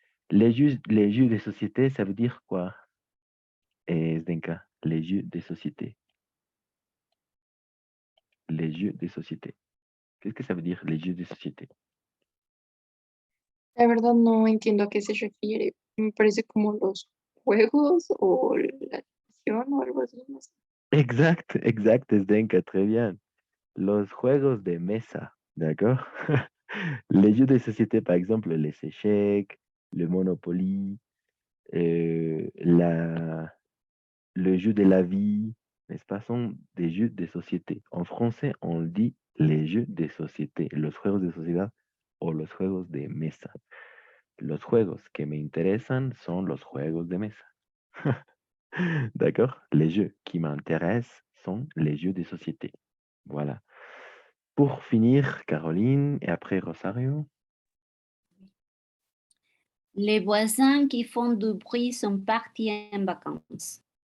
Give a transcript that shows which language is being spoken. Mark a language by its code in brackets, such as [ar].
[fr] Les jeux de société, ça veut dire quoi, Zdenka? Les jeux de société. Les jeux de société. Qu'est-ce que ça veut dire, les jeux de société? [es] La verdad no entiendo a qué se refiere. Me parece como los juegos o la acción o algo así. No sé. [fr] Exact, Zdenka, très bien. [es] Los juegos de mesa, [fr] d'accord? Les jeux de société, par exemple, les échecs, le Monopoly, le jeu de la vie, n'est-ce pas, sont des jeux de société. En français, on dit les jeux de société, [es] los juegos de sociedad o los juegos de mesa. Los juegos que me interesan son los juegos de mesa. [fr] D'accord? Les jeux qui m'intéressent sont les jeux de société. Voilà. Pour finir, Caroline et après Rosario. Les voisins qui font du bruit sont partis en vacances.